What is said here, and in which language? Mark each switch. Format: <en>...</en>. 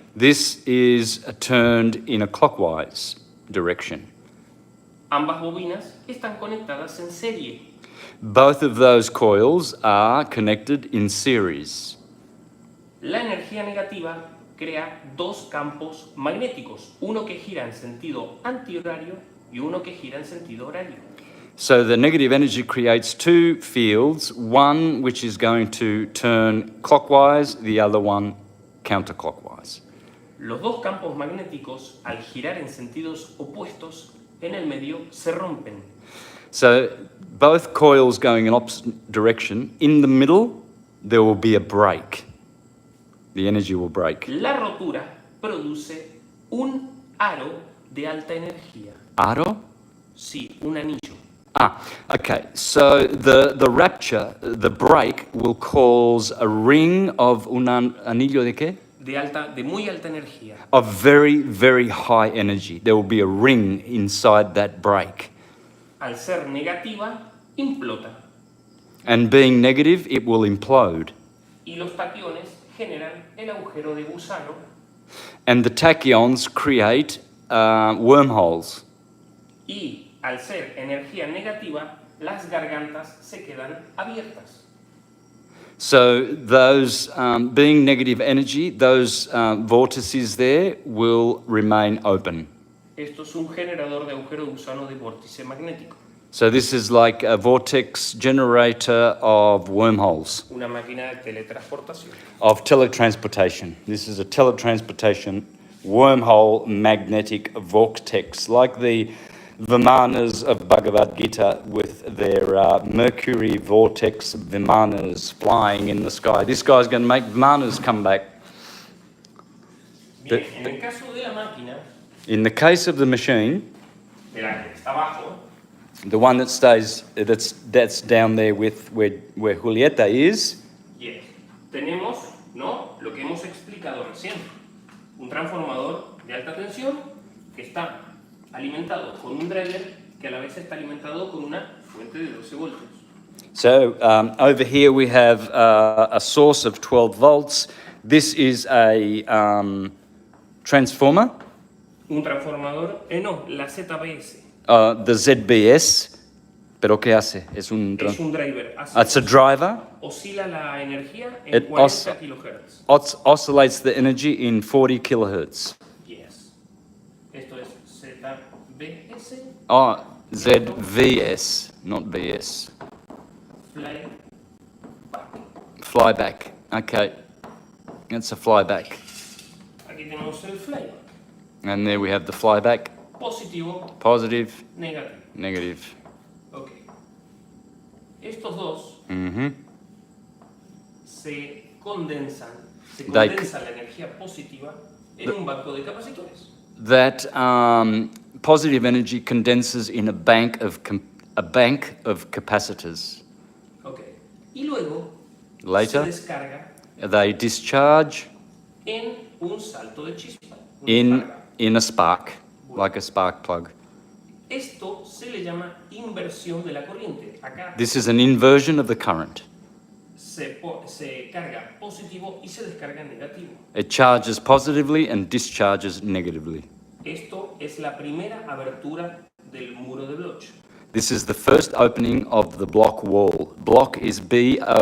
<en>This is turned in a clockwise direction.</en> <es>Ambas bobinas están conectadas en serie.</es> <en>Both of those coils are connected in series.</en> <es>La energía negativa crea 2 campos magnéticos, uno que gira en sentido antihorario y uno que gira en sentido horario.</es> <en>So the negative energy creates 2 fields, one which is going to turn clockwise, the other one counterclockwise.</en> <es>Los 2 campos magnéticos, al girar en sentidos opuestos, en el medio se rompen.</es> <en>So both coils going in opposite direction, in the middle there will be a break. The energy will break.</en> <es>La rotura produce un aro de alta energía. Aro? Sí, un anillo.</es> <en>Okay. So the rupture, the break, will cause a ring of</en> <es>un anillo de qué? De muy alta energía.</es> <en>Of very, very high energy. There will be a ring inside that break.</en> <es>Al ser negativa, implota.</es> <en>And being negative, it will implode.</en> <es>Y los taquiones generan el agujero de gusano.</es> <en>And the tachyons create wormholes.</en> <es>Y al ser energía negativa, las gargantas se quedan abiertas.</es> <en>So those, being negative energy, those vortices there will remain open.</en> <es>Esto es un generador de agujero de gusano de vórtice magnético.</es> <en>So this is like a vortex generator of wormholes,</en> <es>Una máquina de teletransportación.</es> <en>of teletransportation. This is a teletransportation wormhole magnetic vortex, like the Vimanas of Bhagavad Gita with their Mercury vortex Vimanas flying in the sky. This guy's going to make Vimanas come back.</en> <es>Bien, en el caso de la máquina,</es> <en>In the case of the machine,</en> <es>de la que está abajo,</es> <en>the one that stays, that's down there with where Julieta is,</en> <es>yes, tenemos, ¿no?, lo que hemos explicado recién, un transformador de alta tensión que está alimentado con un driver que a la vez está alimentado con una fuente de 12 voltios.</es> <en>So over here we have a source of 12 volts. This is a transformer,</en> <es>Un transformador, no, la ZBS, the ZBS. ¿Pero qué hace? Es un es un driver,</es> <en>It's a driver.</en> <es>oscila la energía en</es> <en>It 40 kHz. Oscillates the energy in 40 kilohertz.</en> <es>Yes. Esto es ZBS,</es> <en>Oh, ZVS, not BS. fly Flyback. Okay. It's a flyback.</en> <es>Aquí tenemos el flyback,</es> <en>And there we have the flyback.</en> <es>positivo,</es> <en>Positive,</en> <es>negativo.</es> <en>negative.</en> <es>Ok. Estos dos Mm-hmm. se condensa</es> <en>They-</en> <es>la energía positiva en un banco de capacitores.</es> <en>That positive energy condenses in a bank of capacitors.</en> <es>Ok. Y luego</es> <en>Later,</en> <es>se descarga</es> <en>they discharge</en> <es>en un salto de chispa. una descarga.</es> <en>in a spark, like a spark plug.</en> <es>Esto se le llama inversión de la corriente. Acá</es> <en>This is an inversion of the current.</en> <es>se carga positivo y se descarga negativo.</es> <en>It charges positively and discharges negatively.</en> <es>Esto es la primera abertura del muro de Bloch.</es> <en>This is the first opening of the block wall. Block is B-L-O-C-H.</en>